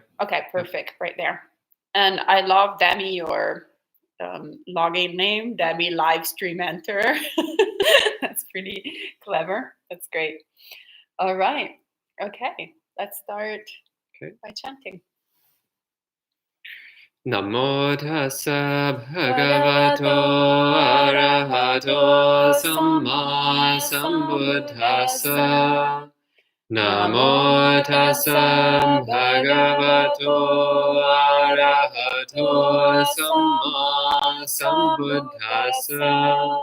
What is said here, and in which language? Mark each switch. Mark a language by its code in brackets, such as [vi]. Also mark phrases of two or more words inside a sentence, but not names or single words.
[en] Okay, perfect, right there. And I love, Demi, your login name, Demi Livestream Enter. That's pretty clever. That's great. All right. Okay, let's start by chanting. [pi] Namo tassa bhagavato arahato samma sambuddhassa. Namo tassa bhagavato arahato samma sambuddhassa.